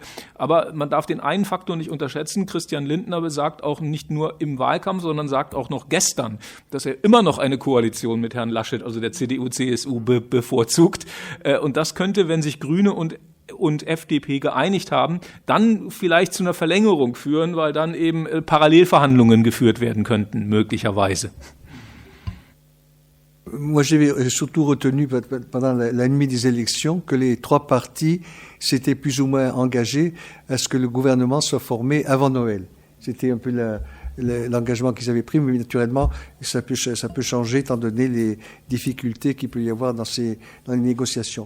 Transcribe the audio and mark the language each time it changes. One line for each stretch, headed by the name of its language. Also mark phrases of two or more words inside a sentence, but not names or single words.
German: Aber man darf den einen Faktor nicht unterschätzen. Christian Lindner besagt auch nicht nur im Wahlkampf, sondern sagt auch noch gestern, dass er immer noch eine Koalition mit Herrn Laschet, also der CDU-CSU, bevorzugt. Und das könnte, wenn sich Grüne und FDP geeinigt haben, dann vielleicht zu einer Verlängerung führen, weil dann eben Parallelverhandlungen geführt werden könnten, möglicherweise.
French: Moi, j'ai surtout retenu pendant la nuit des élections que les 3 partis s'étaient plus ou moins engagés à ce que le gouvernement soit formé avant Noël. C'était un peu l'engagement qu'ils avaient pris, mais naturellement, ça peut changer étant donné les difficultés qu'il peut y avoir dans les négociations.